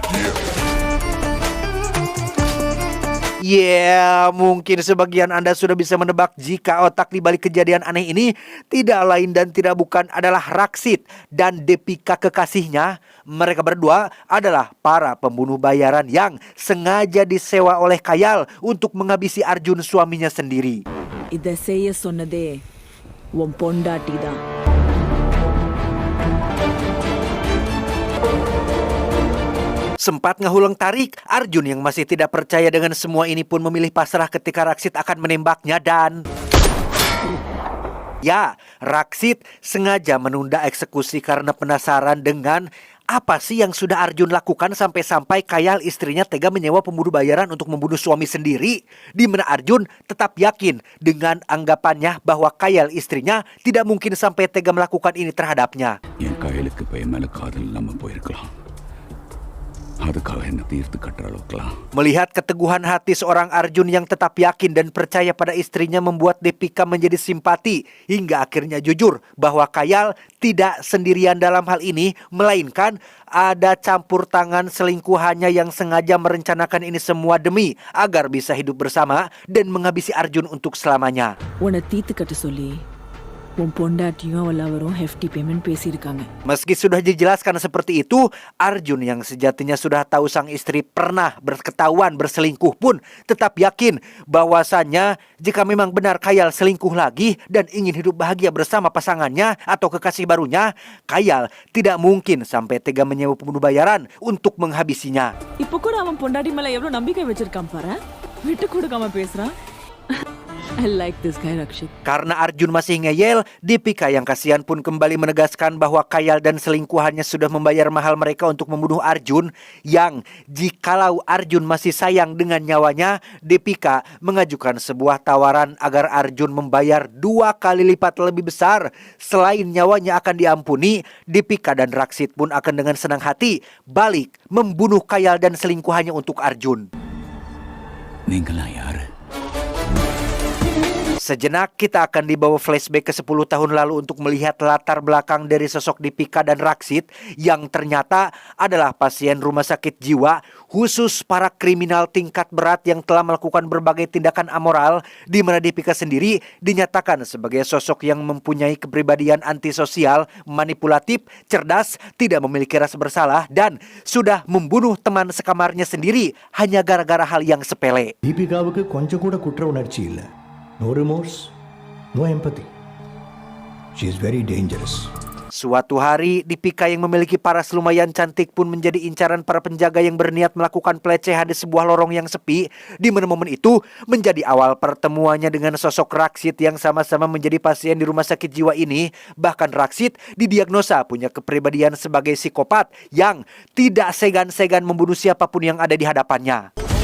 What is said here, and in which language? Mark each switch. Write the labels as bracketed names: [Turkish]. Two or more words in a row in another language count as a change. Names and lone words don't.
[Indonesian] Mungkin sebagian Anda sudah bisa menebak jika otak di balik kejadian aneh ini tidak lain dan tidak bukan adalah Raksit dan Depika kekasihnya. Mereka berdua adalah para pembunuh bayaran yang sengaja disewa oleh Kayal untuk menghabisi Arjun suaminya sendiri. [Tamil] இதை செய்ய சொன்னதே உன் பொண்டாட்டி தான். [Indonesian] Sempat [Sundanese] ngehuleng tarik, [Indonesian] Arjun yang masih tidak percaya dengan semua ini pun memilih pasrah ketika Raksit akan menembaknya dan... Ya, Raksit sengaja menunda eksekusi karena penasaran dengan apa sih yang sudah Arjun lakukan sampai-sampai Kayal istrinya tega menyewa pembunuh bayaran untuk membunuh suami sendiri. Di mana Arjun tetap yakin dengan anggapannya bahwa Kayal istrinya tidak mungkin sampai tega melakukan ini terhadapnya. [Tamil] என் கையலுக்கு பையன் மேல காதல் இல்லாம போயிருக்கலாம். அதுக்காக என்ன தீர்த்து கட்டுற அளவுக்குலாம். [Indonesian] Melihat keteguhan hati seorang Arjun yang tetap yakin dan percaya pada istrinya membuat Deepika menjadi simpati hingga akhirnya jujur bahwa Kayal tidak sendirian dalam hal ini, melainkan ada campur tangan selingkuhannya yang sengaja merencanakan ini semua demi agar bisa hidup bersama dan menghabisi Arjun untuk selamanya. [Tamil] உன்னை தீத்து கட்ட சொல்லி உன் பொண்டாட்டியும் அவரும் [English] hefty payment [Tamil] பேசியிருக்காங்க. [Indonesian] Meski sudah dijelaskan seperti itu, Arjun yang sejatinya sudah tahu sang istri pernah berketahuan berselingkuh pun tetap yakin bahwasannya jika memang benar Kayal selingkuh lagi dan ingin hidup bahagia bersama pasangannya atau kekasih barunya, Kayal tidak mungkin sampai tega menyewa pembunuh bayaran untuk menghabisinya. [Tamil] இப்போ கூட அவன் பொண்டாட்டி மேல எவ்வளவு நம்பிக்கை வச்சிருக்கான் பாரு. விட்டு கொடுக்காம பேசுறான். [English] I like this guy, Rakshit. [Indonesian] Karena Arjun masih ngeyel, Deepika yang kasihan pun kembali menegaskan bahwa Kayal dan selingkuhannya sudah membayar mahal mereka untuk membunuh Arjun, yang jikalau Arjun masih sayang dengan nyawanya, Deepika mengajukan sebuah tawaran agar Arjun membayar 2 kali lipat lebih besar. Selain nyawanya akan diampuni, Deepika dan Raksit pun akan dengan senang hati balik membunuh Kayal dan selingkuhannya untuk Arjun. [Tamil] நீங்களா யாரு? [Indonesian] Sejenak kita akan dibawa flashback ke 10 tahun lalu untuk melihat latar belakang dari sosok Deepika dan Raksit yang ternyata adalah pasien rumah sakit jiwa khusus para kriminal tingkat berat yang telah melakukan berbagai tindakan amoral, di mana Deepika sendiri dinyatakan sebagai sosok yang mempunyai kepribadian antisosial, manipulatif, cerdas, tidak memiliki rasa bersalah, dan sudah membunuh teman sekamarnya sendiri hanya gara-gara hal yang sepele. [Tamil] தீபிகாவுக்கு கொஞ்சம் கூட குற்ற உணர்ச்சி இல்லை. [English] No remorse, no empathy. She is very dangerous. [Indonesian] Suatu hari, Deepika yang memiliki paras lumayan cantik pun menjadi incaran para penjaga yang berniat melakukan pelecehan di sebuah lorong yang sepi, di mana momen itu menjadi awal pertemuannya dengan sosok Raksit yang sama-sama menjadi pasien di rumah sakit jiwa ini. Bahkan Raksit didiagnosa punya kepribadian sebagai psikopat yang tidak segan-segan membunuh siapapun yang ada di hadapannya.